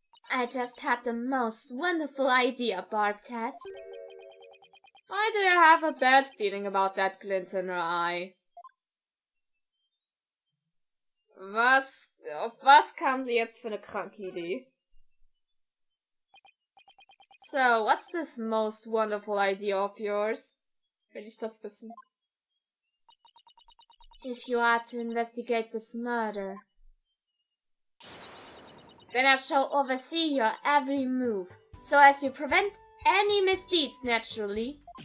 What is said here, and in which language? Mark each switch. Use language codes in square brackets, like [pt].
[en] I just had the most wonderful idea, Barbed Head. Why do you have a bad feeling about that glint in her eye? [de] Auf was kam sie jetzt für eine kranke Idee? [en] So, what's this most wonderful idea of yours? [de] Will ich das wissen? [en] If you are to investigate this murder, then I shall oversee your every move, so as to prevent any misdeeds naturally.